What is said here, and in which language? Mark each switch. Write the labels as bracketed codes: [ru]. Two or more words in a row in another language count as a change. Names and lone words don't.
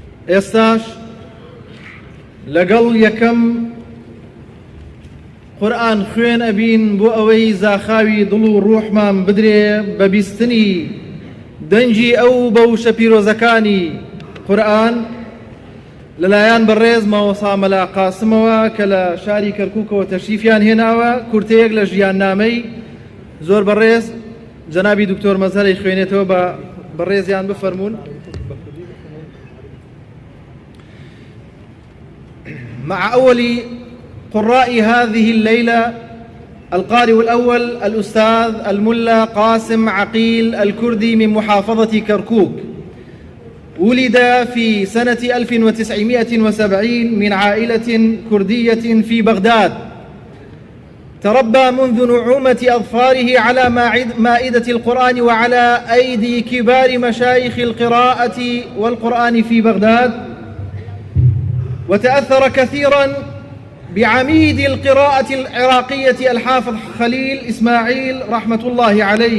[ckb] ئێستاش لەگەڵ یەکەم قورئان خوێن ئەبین بۆ ئەوەی زاخاوی دڵ و ڕوحمان بدرێ بە بیستنی دەنجی ئەو بەوشە پیرۆزەکانی قورئان لەلایەن بەڕێز مامۆستا مەلا قاسمەوە کە لە شاری کەرکووکەوە تەشریفیان هێناوە کورتەیەک لە ژیاننامەی زۆر بەڕێز جەنابی دکتۆر مەزهەری خوێنێتەوە بە بەڕێزیان بفەرمونون. [ar] مع أول قراء هذه الليلة القارئ الأول الأستاذ الملا قاسم عقيل الكردي من محافظة كركوك، ولد في سنة 1970 من عائلة كردية في بغداد، تربى منذ نعومة أظفاره على مائدة القرآن وعلى أيدي كبار مشايخ القراءة والقرآن في بغداد، وتأثر كثيرا بعميد القراءة العراقية الحافظ خليل إسماعيل رحمة الله عليه.